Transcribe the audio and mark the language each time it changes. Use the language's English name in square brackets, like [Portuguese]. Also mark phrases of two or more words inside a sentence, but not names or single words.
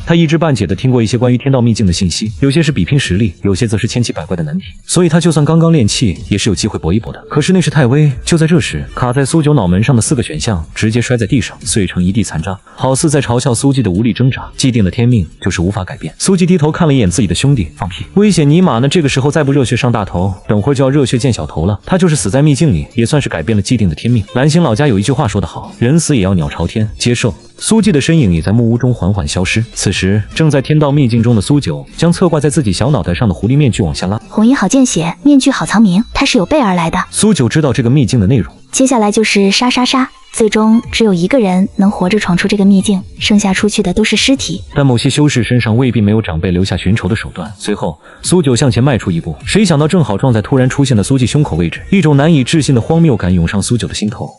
[Chinese] 他一知半解地聽過一些關於天道秘境的信息，有些是比拼實力，有些則是千奇百怪的難題，所以他就算剛剛練氣，也是有機會搏一搏的。可是那是太微。就在這時，卡在蘇九腦門上的4個選項直接摔在地上，碎成一地殘渣，好似在嘲笑蘇季的無力掙扎。既定的天命就是無法改變。蘇季低頭看了一眼自己的兄弟，放屁，危險尼瑪呢！這個時候再不熱血上大頭，等會兒就要熱血見小頭了。他就是死在秘境裡，也算是改變了既定的天命。蘭心老家有一句話說得好，人死也要鳥朝天，接受。蘇季的身影也在木屋中緩緩消失。此時正在天道秘境中的蘇九將側掛在自己小腦袋上的狐狸面具往下拉。红衣好見血，面具好藏名，他是有備而來的。蘇九知道這個秘境的內容，接下來就是殺殺殺，最終只有一個人能活着闖出這個秘境，剩下出去的都是屍體。但某些修士身上未必沒有長輩留下尋仇的手段。隨後蘇九向前邁出一步，誰想到正好撞在突然出現的蘇季胸口位置，一種難以置信的荒謬感湧上蘇九的心頭。